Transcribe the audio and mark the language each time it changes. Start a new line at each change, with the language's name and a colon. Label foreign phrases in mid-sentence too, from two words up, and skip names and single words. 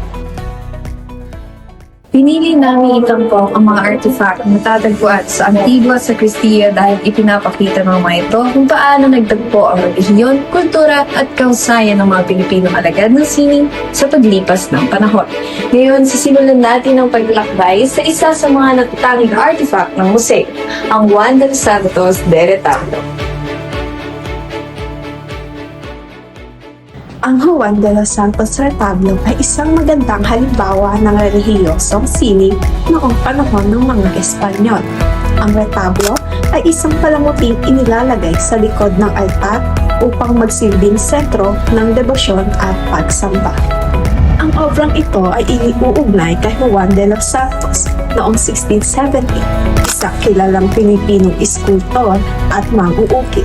Filipino: Pinili namin itampok ang mga artifact na matatagpuan sa Antigua Sacristia dahil ipinapakita ng mga ito kung paano nagtagpo ang relihiyon, kultura at kahusayan ng mga Pilipinong alagad ng sining sa paglipas ng panahon. Ngayon, sisimulan natin ang paglalakbay sa isa sa mga natatanging artifact ng museo, ang Juan de los Santos de Retablo. Ang Juan de los Santos Retablo ay isang magandang halimbawa ng relihiyosong sining noong panahon ng mga Espanyol. Ang retablo ay isang palamuting inilalagay sa likod ng altar upang magsilbing sentro ng debosyon at pagsamba. Ang obrang ito ay iniuugnay kay Juan de los Santos noong 1670, isang kilalang Pilipinong iskultor at mang-uukit.